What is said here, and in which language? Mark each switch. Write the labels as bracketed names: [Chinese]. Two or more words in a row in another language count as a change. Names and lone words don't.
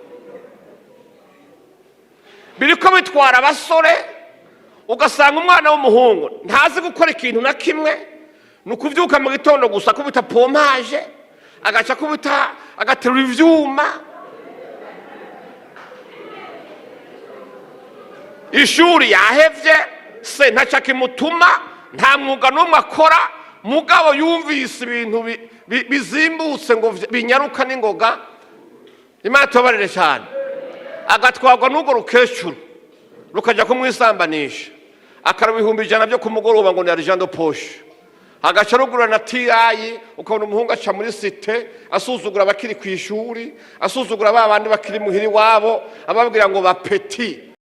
[Rundi] biriko bitwara abasore, ugasanga umwana w'umuhungu ntazi gukora ikintu na kimwe, ni ukuvyuka mu gitondo gusa kubita pompaje, agaca kubita agaterura ivyuma, ishuri yahevye, se ntaco kimutuma, nta mwuga n'umwe akora, mugabo yumvise ibintu bizimbutse ngo binyaruka n'ingoga. Imana tubabarire cyane. Agatwarwa n'urwo rukecuru rukaja kumwisambanisha, akaraba 100 byo kumugoroba ngo ni [French] argent de poche, [Rundi] agaca rugura na tirayi, ukabona umuhungu aca muri site asuzugura abakiri ku ishuri, asuzugura babandi bakiri muhiri wabo, ababwira ngo bapeti.